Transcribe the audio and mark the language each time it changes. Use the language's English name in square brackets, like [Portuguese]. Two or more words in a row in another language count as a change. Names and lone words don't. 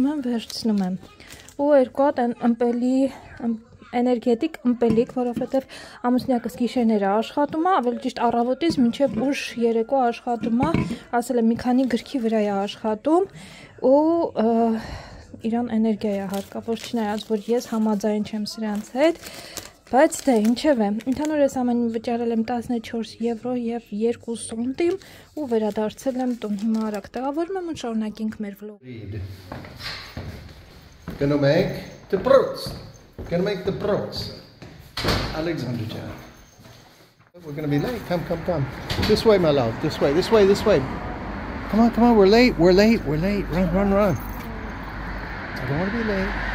[Armenian] եմ, վերցնում եմ։ Ու երկու հատ էներգետիկ ըմպելիք, որովհետև ամուսնյակս գիշերները աշխատում է, ավելի ճիշտ առավոտից մինչև ուշ երեկո աշխատում է, ասել եմ մի քանի գրքի վրա է աշխատում ու իրան էներգիա է հարկավոր, չնայած որ ես համաձայն չեմ սրանց հետ, բայց դե ինչևէ, ընդհանուր այս ամենին վճարել եմ 14 եվրո եւ 2 սենտիմ ու վերադարձել եմ տուն, հիմա արագ տեղավորում եմ ու շարունակենք մեր վլոգը։ [English] Gonna make the brots. Alexander Jan. We're gonna be late. Come. This way, my love. This way. Come on. We're late. Run. I don't want to be late.